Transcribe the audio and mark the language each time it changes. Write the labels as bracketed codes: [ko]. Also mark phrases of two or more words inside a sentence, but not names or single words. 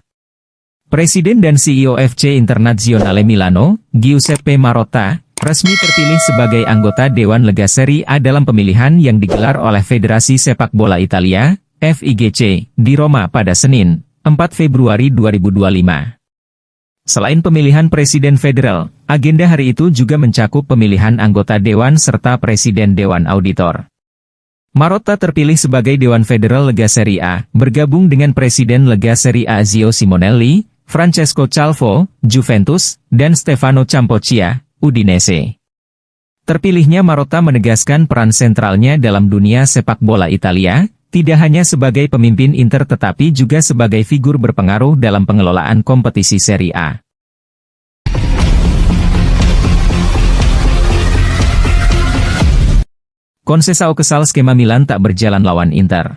[id] Presiden dan CEO FC Internazionale Milano, Giuseppe Marotta, resmi terpilih sebagai anggota Dewan Lega Serie A dalam pemilihan yang digelar oleh Federasi Sepak Bola Italia, FIGC, di Roma pada Senin, 4 Februari 2025. Selain pemilihan Presiden Federal, agenda hari itu juga mencakup pemilihan anggota Dewan serta Presiden Dewan Auditor. Marotta terpilih sebagai Dewan Federal Lega Serie A, bergabung dengan Presiden Lega Serie A Zio Simonelli, Francesco Calvo, Juventus, dan Stefano Campoccia, Udinese. Terpilihnya Marotta menegaskan peran sentralnya dalam dunia sepak bola Italia, tidak hanya sebagai pemimpin Inter tetapi juga sebagai figur berpengaruh dalam pengelolaan kompetisi Serie A. Conceição kesal skema Milan tak berjalan lawan Inter.